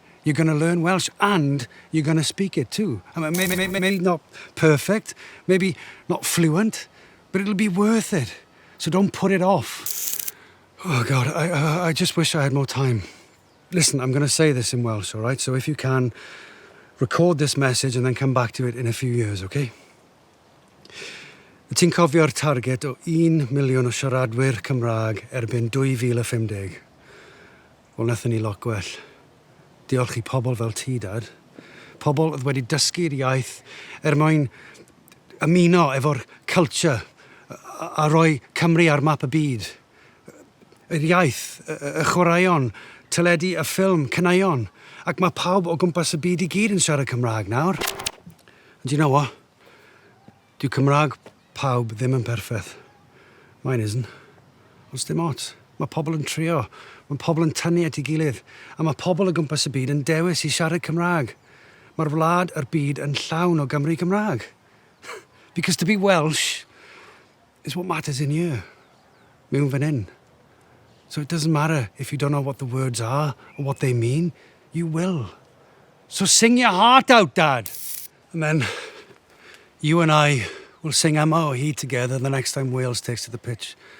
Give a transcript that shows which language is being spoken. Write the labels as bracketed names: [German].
[English] You're going to learn Welsh and you're going to speak it too. I mean, maybe not perfect, maybe not fluent, but it'll be worth it. So don't put it off. Oh, God, I just wish I had more time. Listen, I'm going to say this in Welsh, all right? So if you can, record this message and then come back to it in a few years, okay? [Welsh] Ti'n cofio'r target o 1 miliwn o siaradwyr Cymraeg erbyn 2050. Wel, nathon ni lot gwell. Diolch I pobl fel ti, Dad. Pobl oedd wedi dysgu'r iaith mwyn ymuno efo'r culture a rhoi Cymru ar map y byd. Yr iaith, y chwaraeon, teledu y ffilm, caneuon. Ac mae pawb o gwmpas y byd I gyd yn siarad Cymraeg nawr. [English] And you know what? [Welsh] Dyw Cymraeg pawb ddim yn perffaith. [English] Mine isn't. [Welsh] Ond dim ots. Mae pobl yn trio. Mae pobl yn tynnu at ei gilydd. A mae pobl o gwmpas y byd yn dewis I siarad Cymraeg. Mae'r wlad a'r byd yn llawn o Gymru Cymraeg. [English] Because to be Welsh is what matters in here. [Welsh] Mewn fan hyn. [English] So it doesn't matter if you don't know what the words are or what they mean. You will. So sing your heart out, Dad. And then you and I will sing Yma o hyd together the next time Wales takes to the pitch.